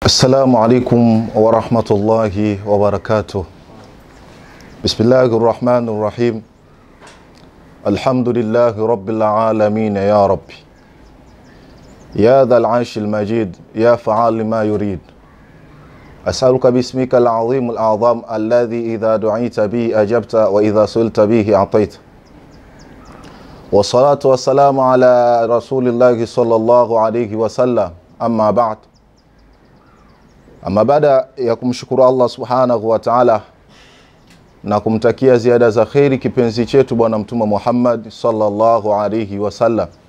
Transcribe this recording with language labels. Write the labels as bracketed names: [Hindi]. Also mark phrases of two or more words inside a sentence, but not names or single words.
[Arabic] السلام عليكم ورحمة الله وبركاته. بسم الله الرحمن الرحيم. الحمد لله رب العالمين يا رب. يا ذا العرش المجيد يا فعال ما يريد. أسألك باسمك العظيم الأعظم الذي إذا دعيت به أجبت وإذا سئلت به أعطيت. والصلاة والسلام على رسول الله صلى الله عليه وسلم. أما بعد. [Swahili] Ama baada ya kumshukuru Allah [Arabic] سبحانه وتعالى [Swahili] na kumtakia ziada za khairi kipenzi chetu bwana mtume Muhammad [Arabic] صلى الله عليه وسلم,